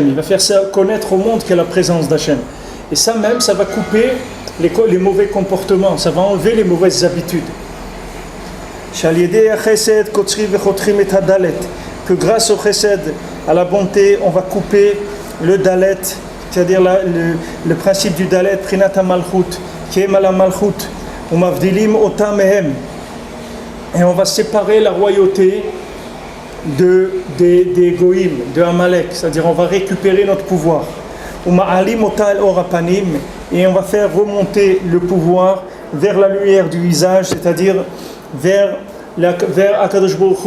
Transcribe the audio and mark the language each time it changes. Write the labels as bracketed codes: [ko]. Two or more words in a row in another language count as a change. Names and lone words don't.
[fr] Il va faire ça connaître au monde qu'il y a la présence d'Hachem. Et ça même, ça va couper les mauvais comportements, ça va enlever les mauvaises habitudes. que grâce au chesed, à la bonté, on va couper le dalet, c'est-à-dire le principe du dalet, [he] פרינת מלכות, [fr] qui est la malchut, [he] ומבדילים אותם מהם, [fr] et on va séparer la royauté des goïm, de Amalek, c'est-à-dire on va récupérer notre pouvoir. [he] ומעלים אותה לאור פנים, [fr] et on va faire remonter le pouvoir vers la lumière du visage, c'est-à-dire vers Akadosh Baruch Hu.